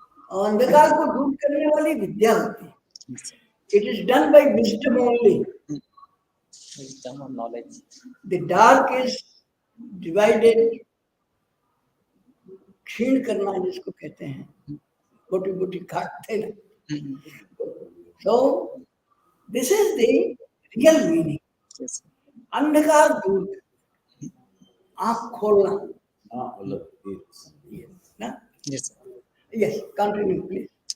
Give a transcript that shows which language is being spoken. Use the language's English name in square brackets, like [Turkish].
[Hindi] और अंधकार को दूर करने वाली विद्या होती है. [English] It is done by wisdom only. Wisdom or knowledge. The dark is divided. [Hindi] क्षीण करना जिसको कहते हैं, बोटी बोटी काटते ना. [English] So this is the real meaning. Yes. [Hindi] अंधकार दूर, आँख खोलना. ना? [English] Yes. Yes, continue please.